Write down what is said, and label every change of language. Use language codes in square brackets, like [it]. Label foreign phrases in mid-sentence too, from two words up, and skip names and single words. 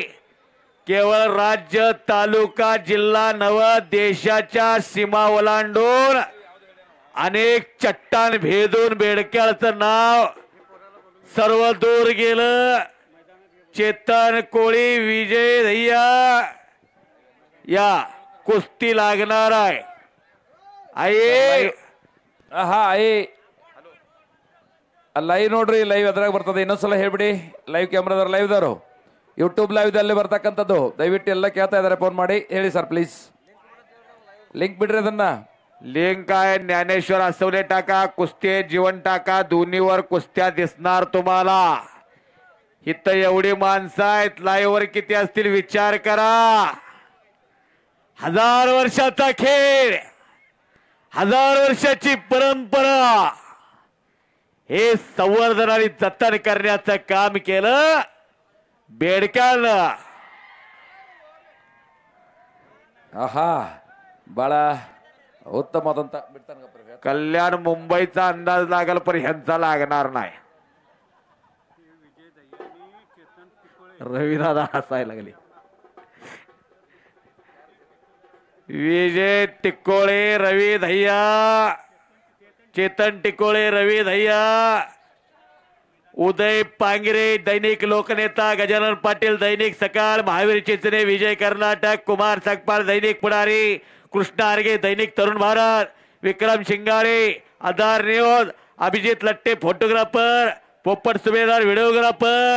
[mr] केवळ राज्य तालुका जिल्हा नव देशाच्या सीमा ओलांडून अनेक चट्टान भेदून बेडक्याळचं नाव सर्व दूर गेलं. चेतन कोळी विजय धैया या कुस्ती लागणार आहे. आई [kn] ಆಹಾ ಲೈವ್ ನೋಡ್ರಿ. ಲೈವ್ ಅದ್ರಾಗ ಬರ್ತದೆ. ಇನ್ನೊಂದ್ಸಲ ಹೇಳ್ಬಿಡಿ. ಲೈವ್ ಕ್ಯಾಮ್ರಾದವ್ರು ಲೈವ್ ದವರು ಯೂಟ್ಯೂಬ್ ಲೈವ್ ದಲ್ಲಿ ಬರ್ತಕ್ಕಂಥದ್ದು. ದಯವಿಟ್ಟು ಎಲ್ಲ ಕೇಳ್ತಾ ಇದಾರೆ ಫೋನ್ ಮಾಡಿ ಹೇಳಿ [en] sir please. [kn] ಲಿಂಕ್ ಬಿಡ್ರಿ ಅದನ್ನ. [mr] लिंक आहे ज्ञानेश्वर असवले टाका. कुस्ती जीवन टाका. दोन्हीवर कुस्त्या दिसणार तुम्हाला. इथं एवढी माणसं आहेत. लाईव्ह वर किती असतील विचार करा. 1000 वर्षाचा खेळ, 1000 वर्षाची परंपरा हे संवर्धन आणि जतन करण्याचं काम केलं बेडक्याळनं. [kn] ಆಹಾ ಬಾಳ उत्तमವಾದಂತ ಬಿಡ್ತಾನ. [mr] कल्याण मुंबईचा अंदाज लागल पण ह्यांचा लागणार नाही. रविदादा हसायला लागले. विजय टिकोळे, रवी धैया, चेतन टिकोळे, रवी धैया, उदय पांगिरे दैनिक लोकनेता, गजानन पाटील दैनिक सकाळ, महावीर चिचणे विजय कर्नाटक, कुमार सकपाळ दैनिक पुढारी, कृष्णा आर्गे दैनिक तरुण भारत, विक्रम शिंगाळे आधार न्यूज, अभिजित लट्टे फोटोग्राफर, पोपट सुभेदार व्हिडिओग्राफर.